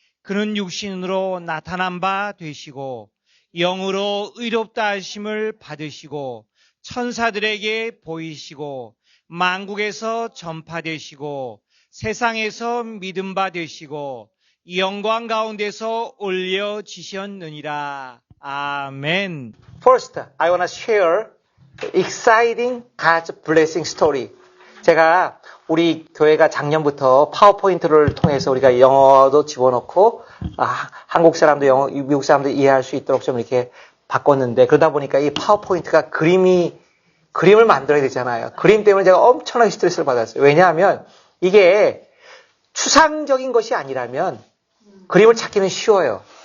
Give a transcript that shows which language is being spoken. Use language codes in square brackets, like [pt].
[ko] 그는 육신으로 나타난 바 되시고 영으로 의롭다 하심을 받으시고 천사들에게 보이시고 만국에서 전파되시고 세상에서 믿음 바 되시고 영광 가운데서 올려지셨느니라. 아멘. [en] First, I want to share exciting God's blessing story. [ko] 제가 우리 교회가 작년부터 파워포인트를 통해서 우리가 영어도 집어넣고 한국 사람도 영어, 미국 사람도 이해할 수 있도록 좀 이렇게 바꿨는데 그러다 보니까 이 파워포인트가 그림을 만들어야 되잖아요. 그림 때문에 제가 엄청나게 스트레스를 받았어요. 왜냐하면 이게 추상적인 것이 아니라면 그림을 찾기는 쉬워요.